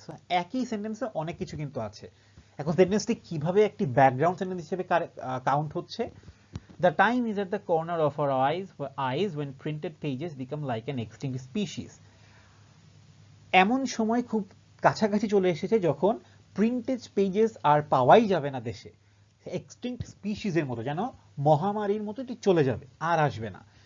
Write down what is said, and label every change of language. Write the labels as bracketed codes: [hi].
[bn] So একই সেন্টেন্সে অনেক কিছু কিন্তু আছে। এখন সেন্টেন্সটি কিভাবে একটি ব্যাকগ্রাউন্ড সেন্টেন্স হিসেবে কাউন্ট হচ্ছে? [en] The time is at the corner of our eyes when printed pages become like an extinct species. [bn] এমন সময় খুব কাছাকাছি চলে এসেছে যখন প্রিন্টেড পেজেস আর পাওয়াই যাবে না দেশে, এক্সটিংক্ট স্পিসিসের মতো, যেন মহামারীর মতো এটি চলে যাবে, আর আসবে না।